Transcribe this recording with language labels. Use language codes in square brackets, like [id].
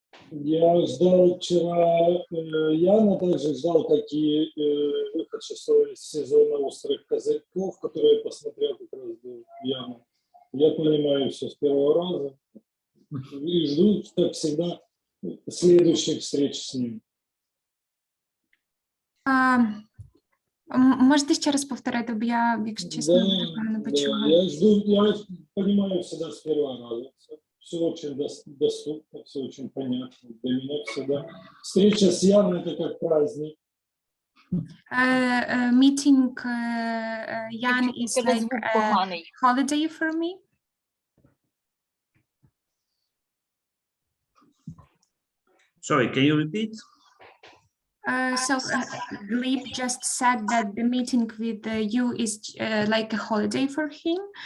[ru] Я ждал вчера, Яна также ждал, как и выход 6-го сезона «Острых козырьков», который я посмотрел как раз был Яна. Я понимаю все с первого раза и жду, как всегда, следующих встреч с ним. [uk] Можете ще раз повторити, бо я, якщо чесно, не почула. [ru] Я жду, я понимаю всегда с первого раза. Все очень доступно, все очень понятно. Для меня всегда встреча с Яной — это как праздник. [en] Meeting Jan is like a holiday for me. Sorry, can you repeat? So Gleb just said that the meeting with you is like a holiday for him.